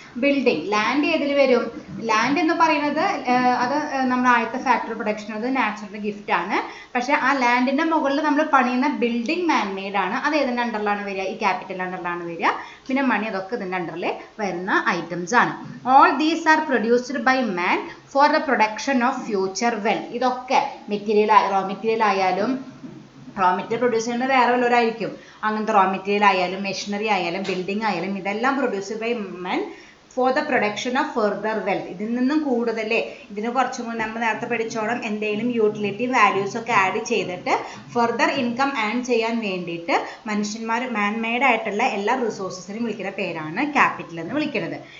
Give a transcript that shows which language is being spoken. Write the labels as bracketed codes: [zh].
[ml] Building, land ഏതിൽ വരും? Land എന്ന് പറയുന്നത് അത് നമ്മുടെ ആദ്യത്തെ ഫാക്ടറി പ്രൊഡക്ഷൻ, അത് നാച്ചുറൽ ഗിഫ്റ്റ് ആണ്. പക്ഷേ ആ ലാൻഡിൻ്റെ മുകളിൽ നമ്മൾ പണിയുന്ന ബിൽഡിംഗ് മാൻമെയ്ഡ് ആണ്, അത് ഏതിൻ്റെ അണ്ടറിലാണ് വരിക? ഈ ക്യാപിറ്റൽ അണ്ടറിലാണ് വരിക. പിന്നെ മണി അതൊക്കെ ഇതിൻ്റെ അണ്ടറിൽ വരുന്ന ഐറ്റംസ് ആണ്. [en] All these are produced by man for the production of future wealth. [ml] ഇതൊക്കെ റോ മെറ്റീരിയൽ ആയാലും, റോ മെറ്റീരിയൽ പ്രൊഡ്യൂസ് ചെയ്യുന്നത് വേറെ വല്ലവരായിരിക്കും. അങ്ങനത്തെ റോ മെറ്റീരിയൽ ആയാലും, മെഷീനറി ആയാലും, ബിൽഡിംഗ് ആയാലും, ഇതെല്ലാം [en] Produced by men for the production of further wealth. [ml] ഇതിൽ നിന്നും കൂടുതലേ ഇതിന് കുറച്ചും കൂടി നമ്മൾ നേരത്തെ പഠിച്ചോളം എന്തെങ്കിലും യൂട്ടിലിറ്റി വാല്യൂസ് ഒക്കെ ആഡ് ചെയ്തിട്ട് ഫെർദർ ഇൻകം ഏൺ ചെയ്യാൻ വേണ്ടിയിട്ട് മനുഷ്യന്മാർ മാൻമെയ്ഡ് ആയിട്ടുള്ള എല്ലാ റിസോഴ്സസിനും വിളിക്കുന്ന പേരാണ് ക്യാപിറ്റൽ എന്ന് വിളിക്കുന്നത്.